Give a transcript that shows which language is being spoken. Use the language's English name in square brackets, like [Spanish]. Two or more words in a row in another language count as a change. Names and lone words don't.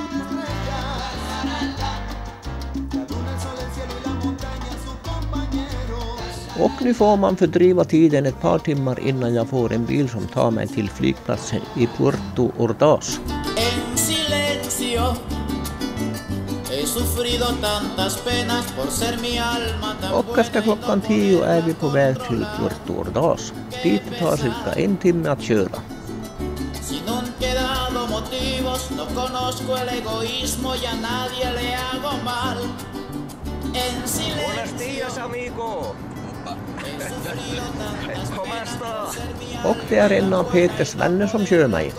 [Swedish] Och nu får man fördriva tiden ett par timmar innan jag får en bil som tar mig till flygplatsen i Puerto Ordaz. Och efter klockan 10 är vi på väg till Puerto Ordaz. Dit tar cirka 1 timme att köra. [Spanish] Buenos días, amigo. [Swedish] Och det är en av Peters vänner som kör mig.